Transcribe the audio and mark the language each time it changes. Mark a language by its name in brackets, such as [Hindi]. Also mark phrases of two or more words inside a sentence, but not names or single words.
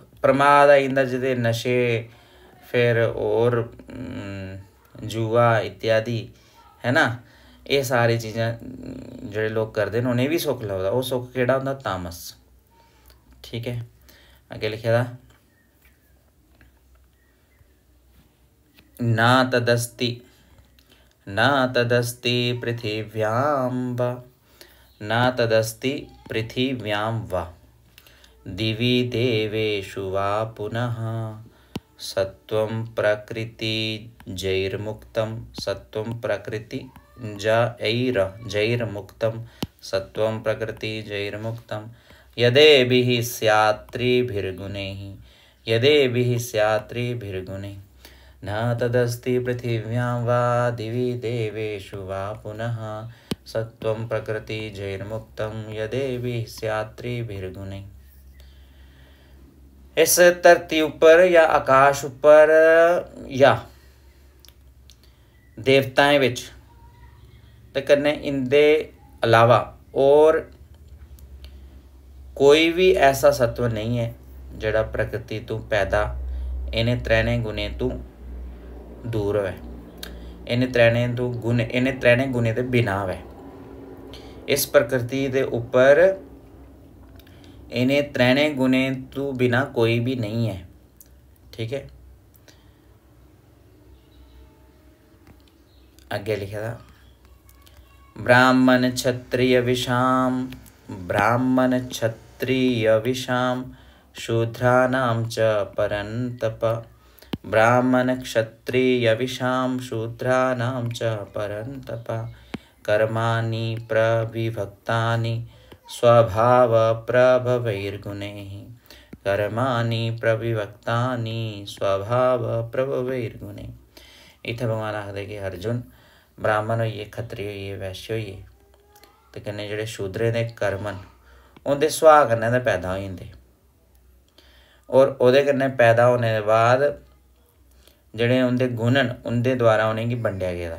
[Dogri] प्रमाद आई जंदा जेह्दे नशे फिर होर जुआ इत्यादि है ना, एह् सारी चीज़ां जेह्ड़े लोग करदे न उ'नेंगी बी सुख लभदा, ओह् सुख केह्ड़ा होंदा, तामस। ठीक है, अग्गें लिखे दा [Sanskrit] ना तदस्ति पृथिव्यां वा न तदस्ति पृथिव्यां वा दिवि देवेषु वा पुनः सत्वं प्रकृतिजैर्मुक्तं सत्वं प्रकृतिजैर्मुक्तं यदेभिः स्यात्त्रिभिर्गुणैः न तदस्ति पृथिव्यां वा दिवि देवेषु वा पुनः सत्वं प्रकृतिजैर्मुक्तं यदेभिः स्यात्त्रिभिर्गुणैः। [Dogri] इस धरती उपर या आकाश उपर या देवताएं विच ते कन्नै इंदे अलावा और कोई भी ऐसा सत्व नहीं है जेड़ा प्रकृति तो पैदा इन्हें त्रैने गुणें तो दूर होवे, इन्हें त्रैने गुणें दे बिना होवे। इस प्रकृति दे उपर इन्हें त्रैने गुणें तो बिना कोई भी नहीं है। [Hindi] ठीक है, आगे लिखा था [Sanskrit] ब्राह्मण क्षत्रिय विषाम शूद्राणां च परन्तप। ब्राह्मण क्षत्रिय विषाम शूद्राणां च परन्तप कर्माणि प्रविभक्तानि स्वभाव प्रभवैर्गुणैः। [Dogri] इत्थै भगवान आखदे कि अर्जुन ब्राह्मण होइए, खत्तरी होइए, वैश्य होइए ते कन्नै जेह्ड़े शूद्रें दे कर्म न उं'दे सुभाऽ कन्नै ते पैदा होई जंदे और ओह्दे कन्नै पैदा होने दे बाद जेह्ड़े उं'दे गुण न उं'दे द्वारा उ'नेंगी बंडेआ गेदा।